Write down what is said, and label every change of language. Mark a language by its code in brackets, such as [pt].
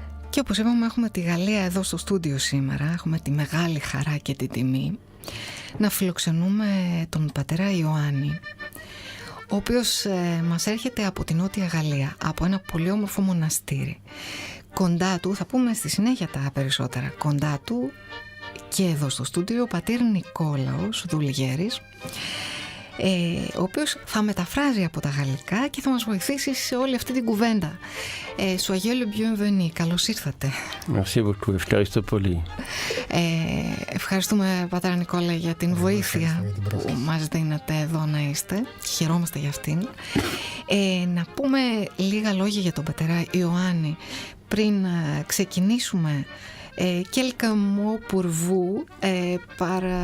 [el] Και όπως είπαμε, έχουμε τη Γαλλία εδώ στο στούντιο σήμερα. Έχουμε τη μεγάλη χαρά και τη τιμή να φιλοξενούμε τον πατέρα Ιωάννη, ο οποίος μας έρχεται από την Νότια Γαλλία, από ένα πολύ όμορφο μοναστήρι. Κοντά του, θα πούμε στη συνέχεια τα περισσότερα, κοντά του και εδώ στο στούντιο ο πατήρ Νικόλαος Δουλγέρης, ο οποίος θα μεταφράζει από τα γαλλικά και θα μας βοηθήσει σε όλη αυτή την κουβέντα. [fr] Soyez le bienvenu, [el] καλώς ήρθατε. [fr] Merci beaucoup, [el] ευχαριστώ πολύ. Ευχαριστούμε πατέρα Νικόλα για την βοήθεια που μας δίνετε εδώ να είστε. Χαιρόμαστε για αυτήν. Να πούμε λίγα λόγια για τον πατέρα Ιωάννη πριν ξεκινήσουμε. [fr] Quelques mots pour vous par